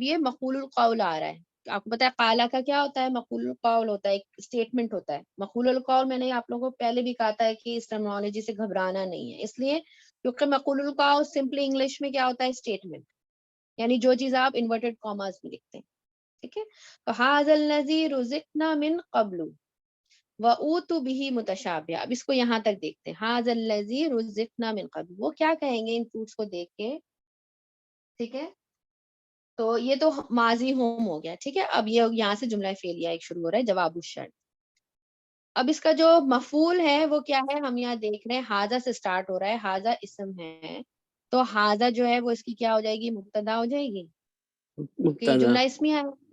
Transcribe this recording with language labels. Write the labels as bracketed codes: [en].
[ur] اب یہ مقول القول آ رہا ہے, آپ کو پتا ہے قالا کا کیا ہوتا ہے, مقول القول ہوتا ہے, ایک اسٹیٹمنٹ ہوتا ہے. مقول القول میں نے آپ لوگوں کو پہلے بھی کہا تھا کہ اس ٹرمنالوجی سے گھبرانا نہیں ہے, اس لیے کیونکہ مقول القول سمپلی انگلش میں کیا ہوتا ہے, اسٹیٹمنٹ, یعنی جو چیز آپ انورٹڈ کاماز میں لکھتے ہیں, ٹھیک ہے. [ar] تو ھذا الذی رزقنا من قبل وَأُوتُوا بِهِ متشابہا. [ur] اب اس کو یہاں تک دیکھتے ہیں, [ar] ھذا الذی رزقنا من قبل, [ur] وہ کیا کہیں گے ان فروٹس کو دیکھ کے, ٹھیک ہے. تو یہ تو ماضی ہوم ہو گیا, ٹھیک ہے. اب یہ یہاں سے جملہ فعلیہ ایک شروع ہو رہا ہے, جواب الشرط. اب اس کا جو مفعول ہے وہ کیا ہے, ہم یہاں دیکھ رہے ہیں حاضہ سے سٹارٹ ہو رہا ہے, حاضہ اسم ہے, تو حاضہ جو ہے وہ اس کی کیا ہو جائے گی, مبتدا ہو جائے گی, کیونکہ یہ جملہ اسمیہ ہے.